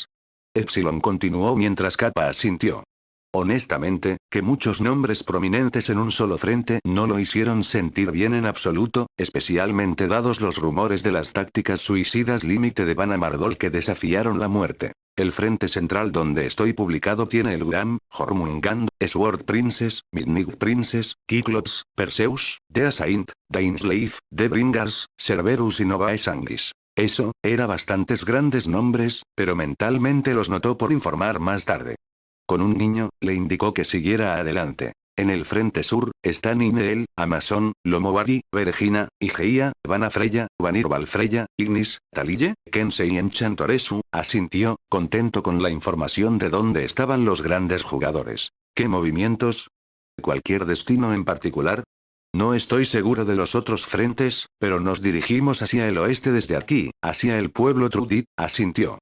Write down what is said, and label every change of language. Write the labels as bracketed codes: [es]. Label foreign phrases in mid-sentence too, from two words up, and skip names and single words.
[es] Epsilon continuó mientras Kappa asintió. Honestamente, que muchos nombres prominentes en un solo frente no lo hicieron sentir bien en absoluto, especialmente dados los rumores de las tácticas suicidas límite de Van Amardol que desafiaron la muerte. El frente central donde estoy publicado tiene el Uram, Jormungand, Sword Princess, Midnight Princess, Cyclops, Perseus, Dea Saint, Dainsleif, The Bringers, Cerberus y Novae Sangris. Eso, era bastantes grandes nombres, pero mentalmente los notó por informar más tarde. Con un niño, le indicó que siguiera adelante. En el frente sur, están Imeel, Amazon, Lomowari, Vergina, Igeia, Vana Freya, Vanir Valfreya, Ignis, Talille, Kensei y Enchantoresu, asintió, contento con la información de dónde estaban los grandes jugadores. ¿Qué movimientos? ¿Cualquier destino en particular? No estoy seguro de los otros frentes, pero nos dirigimos hacia el oeste desde aquí, hacia el pueblo Trudit, asintió.